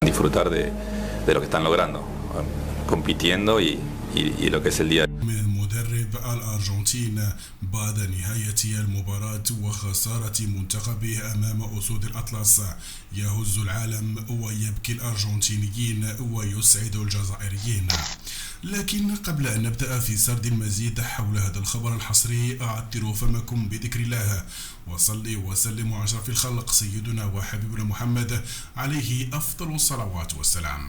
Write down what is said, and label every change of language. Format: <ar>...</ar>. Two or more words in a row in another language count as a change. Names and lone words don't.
<es>disfrutar de lo que están logrando, compitiendo y lo que es el día.</es> <ar>من المدرب الأرجنتين بعد نهاية المباراة وخسارة منتخبه أمام أسود الأطلس. يهز العالم ويبكي الأرجنتينيين ويسعد الجزائريين. لكن قبل أن نبدأ في سرد المزيد حول هذا الخبر الحصري أعطر فمكم بذكر الله وصلي وسلم على أشرف الخلق سيدنا وحبيبنا محمد عليه أفضل الصلوات والسلام.</ar>